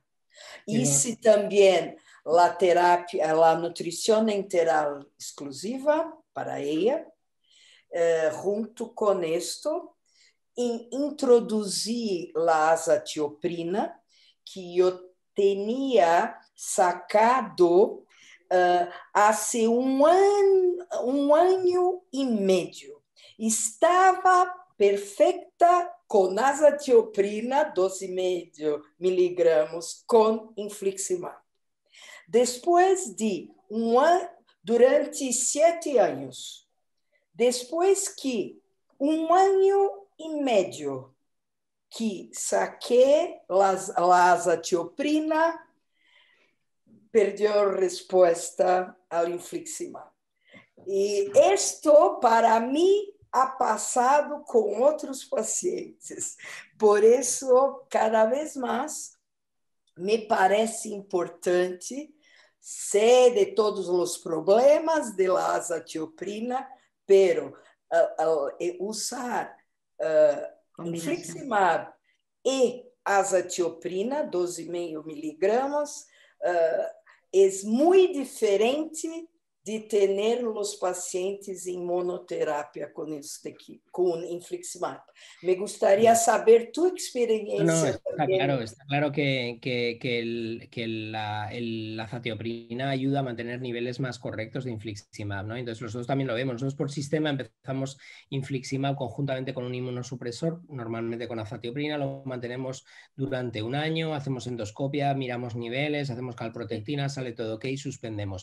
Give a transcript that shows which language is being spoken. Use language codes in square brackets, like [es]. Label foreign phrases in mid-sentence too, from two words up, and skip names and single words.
[es] Y si también la terapia, la nutrición enteral exclusiva para ella, junto con esto, introducí la azatioprina que yo tenía sacado hace un año y medio. Estaba perfecta com azatioprina, 12,5 miligramos, [pt] com infliximab. Depois de durante 7 anos, depois que 1 ano e meio que saquei a azatioprina, perdeu resposta ao infliximab. E isto, para mim, ha passado com outros pacientes. Por isso, cada vez mais, me parece importante, sei de todos os problemas [es] de la azatioprina, pero [pt] usar infliximab e azatioprina, 12,5 miligramas, é muito diferente de ter os pacientes em monoterapia com infliximab. [es] Me gustaría saber tu experiencia. No, está claro que la azatioprina ayuda a mantener niveles más correctos de infliximab, ¿no? Entonces nosotros también lo vemos. Nosotros por sistema empezamos infliximab conjuntamente con un inmunosupresor, normalmente con azatioprina, lo mantenemos durante un año, hacemos endoscopia, miramos niveles, hacemos calprotectina, sale todo ok, suspendemos.